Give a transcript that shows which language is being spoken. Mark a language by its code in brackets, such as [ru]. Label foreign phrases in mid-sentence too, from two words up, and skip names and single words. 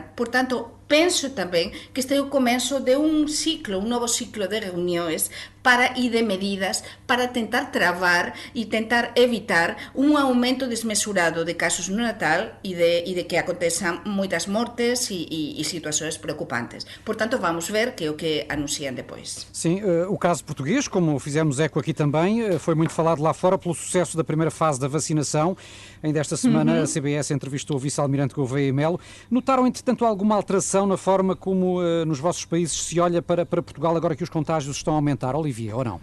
[gl] Portanto, penso tamén que este é o começo de un novo ciclo de reunións e de medidas para tentar travar e tentar evitar un aumento desmesurado de casos no Natal e de que acontezan moitas mortes e situações preocupantes. [pt] Portanto, vamos ver que é o que anuncian depois. Sim, o caso português, como fizemos eco aqui também, foi muito falado lá fora pelo sucesso da primeira fase da vacinação. Ainda esta semana a CBS entrevistou o vice-almirante Gouveia Melo. Notaram, entretanto, alguma alteração na forma como nos vossos países se olha para Portugal agora que os contágios estão a aumentar, Olivier, ou não?